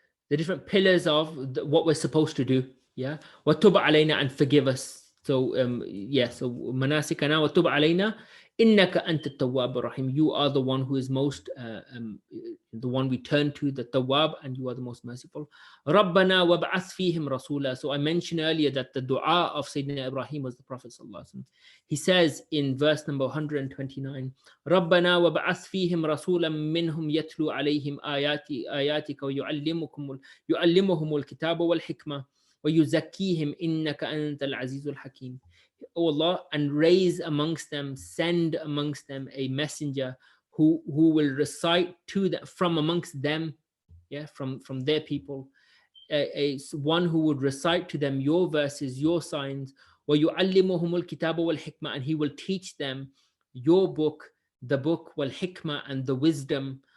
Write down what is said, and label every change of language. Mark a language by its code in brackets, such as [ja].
[en] The different pillars of what we're supposed to do. Yeah, [ar] وَتُبْ عَلَيْنَا, [en] and forgive us. [ar] So so مَنَاسِكَنَا وَتُبْ عَلَيْنَا إِنَّكَ أَنْتَ التَّوَّابُ الرَّحِيمُ. [en] You are the one who is most, the one we turn to, the Tawwab, and you are the most merciful. [ar] رَبَّنَا وَابْعَثْ فِيهِمْ رَسُولًا. [en] So I mentioned earlier that the dua of Sayyidina Ibrahim was the Prophet ﷺ. He says in verse number 129, [ar] رَبَّنَا وَابْعَثْ فِيهِمْ رَسُولًا مِّنْهُمْ يَتْلُو عَلَيْهِمْ آيَاتِكَ وَيُعَلِّمُهُمُ الْكِتَابَ وَالْحِكْمَةَ وَيُزَكِّيهِمْ إِنَّكَ أَنْتَ الْعَزِيزُ الْحَكِيمُ. [en] O Allah, and raise amongst them, send amongst them a messenger who will recite to them from amongst them, from their people, one who would recite to them your verses, your signs. [ar] وَيُعَلِّمُهُمُ الْكِتَابَ وَالْحِكْمَةَ. [en] And he will teach them your book, the book, [ar] وَالْحِكْمَةَ, [en] and the wisdom.